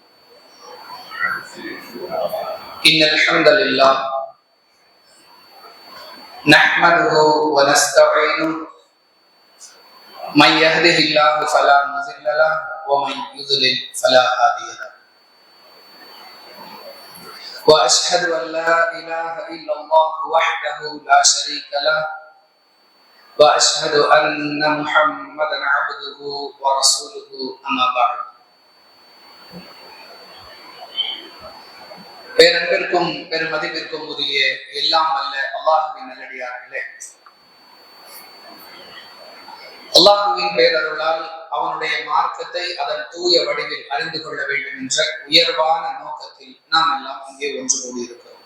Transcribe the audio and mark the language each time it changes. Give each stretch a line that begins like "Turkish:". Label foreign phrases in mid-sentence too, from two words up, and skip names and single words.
Arabic: إن الحمد لله نحمده ونستعينه من يهده الله فلا مضل له ومن يضلل فلا هادي له وأشهد أن لا إله إلا الله وحده لا شريك له وأشهد أن محمدا عبده ورسوله أما بعد.
Tamil: பேரன்பிற்கும் பெருமதிப்பிற்கும் உரிய எல்லாம் வல்ல அல்லாஹுவின் நல்லடியார்களே, அல்லாஹுவின் பேரருளால் அவனுடைய மார்க்கத்தை அதன் தூய வடிவில் அறிந்து கொள்ள வேண்டும் என்ற உயர்வான நோக்கத்தில் நாம் எல்லாம் இங்கே ஒன்று கூடியிருக்கிறோம்.